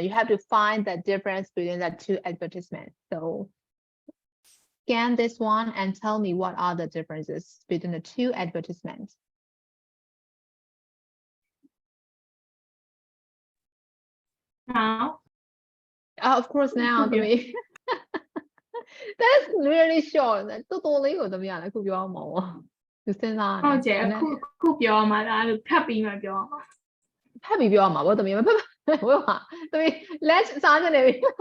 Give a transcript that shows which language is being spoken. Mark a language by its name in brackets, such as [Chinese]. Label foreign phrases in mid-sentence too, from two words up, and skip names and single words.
[English] You have to find the difference between the two advertisements. So scan this one and tell me what are the differences between the two advertisements. Now. Of course now, to me. That's really short. [Burmese] တော်တော်လေးကိုသမီးကလည်းခုပြောမှာပေါ့။သူစဉ်းစားနေ ဟုတ်ကျအခုပြောမှာလားလို့ဖတ်ပြီးမှပြောမှာ ဖတ်ပြီးပြောမှာပေါ့သမီးမဖတ်ဘယ်မှာသမီး let's စားနေပြီ